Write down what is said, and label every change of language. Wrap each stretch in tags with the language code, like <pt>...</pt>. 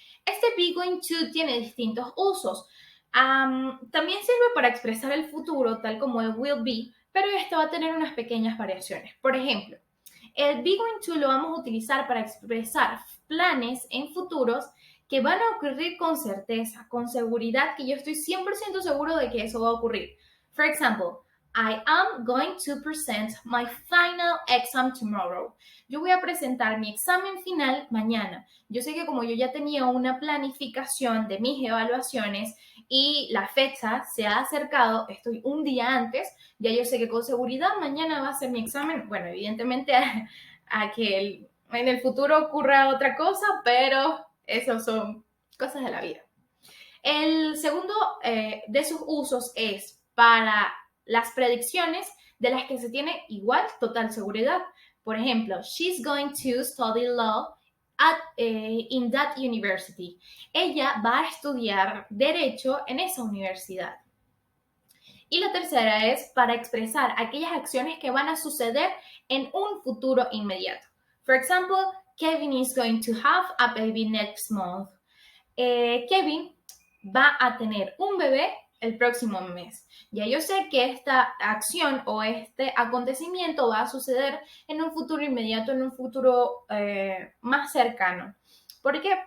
<es>Este be going to tiene distintos usos. También sirve para expresar el futuro, tal como el will be, pero esto va a tener unas pequeñas variaciones. Por ejemplo, el be going to lo vamos a utilizar para expresar planes en futuros que van a ocurrir con certeza, con seguridad, que yo estoy 100% seguro de que eso va a ocurrir.</es> <en>For example, I am going to present my final exam tomorrow.</en> <es>Yo voy a presentar mi examen final mañana. Yo sé que como yo ya tenía una planificación de mis evaluaciones y la fecha se ha acercado, estoy un día antes, ya yo sé que con seguridad mañana va a ser mi examen. Bueno, evidentemente a que en el futuro ocurra otra cosa, pero esos son cosas de la vida. El segundo de sus usos es para las predicciones de las que se tiene igual total seguridad. Por ejemplo,</es> <en>she's going to study law in that university.</en> <es>Ella va a estudiar derecho en esa universidad. Y la tercera es para expresar aquellas acciones que van a suceder en un futuro inmediato.</es> <en>For example, Kevin is going to have a baby next month.</en> <es>Kevin va a tener un bebé el próximo mes. Ya yo sé que esta acción o este acontecimiento va a suceder en un futuro inmediato, en un futuro más cercano. ¿Por qué?</es>